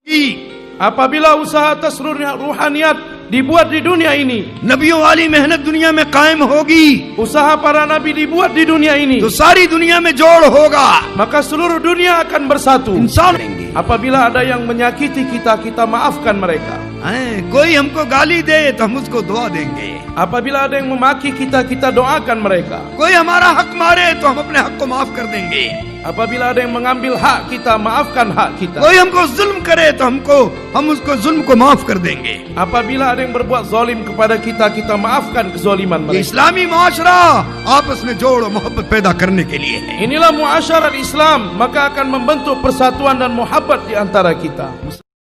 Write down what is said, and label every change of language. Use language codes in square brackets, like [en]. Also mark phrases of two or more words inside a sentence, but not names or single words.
[hi] होगी, [id] apabila usaha atas ruhaniyat dibuat di dunia ini, [hi] नबियों वाली मेहनत दुनिया में कायम होगी, [id] usaha para nabi dibuat di dunia ini, [hi] तो सारी दुनिया में जोड़ होगा, [id] maka seluruh dunia akan bersatu. [hi] इंसान [id] Apabila ada yang menyakiti kita, kita maafkan mereka. [hi] कोई हमको गाली दे तो हम उसको दुआ देंगे, [id] Apabila ada yang memaki kita, kita doakan mereka. [hi] कोई हमारा हक मारे तो हम अपने हक को माफ कर देंगे, [id] Apabila ada yang mengambil hak kita, maafkan hak kita. [hi] कोई हमको जुल्म करे तो हम उसको जुल्म को माफ कर देंगे। [id] Apabila ada yang berbuat zalim kepada kita, kita maafkan kezaliman [hi] ये [id] mereka. [hi] इस्लामी माशरा आपस में जोड़ और मोहब्बत पैदा करने के लिए है। [id] Inilah muasyarat Islam, maka akan membentuk persatuan dan muhabbat di antara kita.